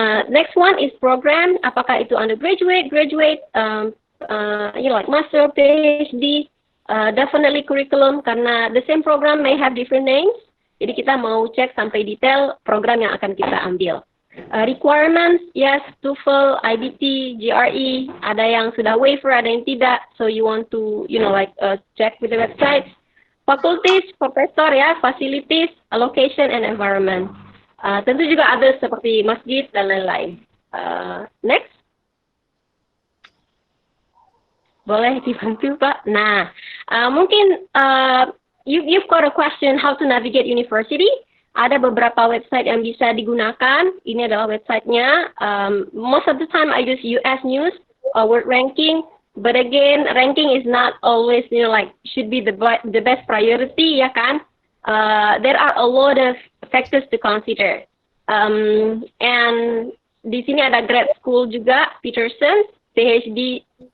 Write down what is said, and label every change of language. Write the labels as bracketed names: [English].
[English] Next one is program, [Indonesian] apakah itu [English] undergraduate, graduate, like master, PhD, definitely curriculum, karena the same program may have different names. [Indonesian] Jadi kita mau cek sampai detail program yang akan kita ambil. Requirements, yes, TOEFL, IBT, GRE, ada yang sudah waiver, ada yang tidak. [English] So you want to, check with the website. Faculties, professor, ya, facilities, allocation, and environment. [Indonesian] Tentu juga ada seperti masjid dan lain-lain. Next. Boleh dibantu, Pak? Nah, mungkin [English] you've got a question how to navigate university. [Indonesian] Ada beberapa website yang bisa digunakan. Ini adalah websitenya. [English] Most of the time I use US News or World Ranking. But again, ranking is not always, should be the best priority, [Indonesian] ya kan? [English] There are a lot of factors to consider. And [Indonesian] di sini ada [English] grad school juga, Peterson, phds.org.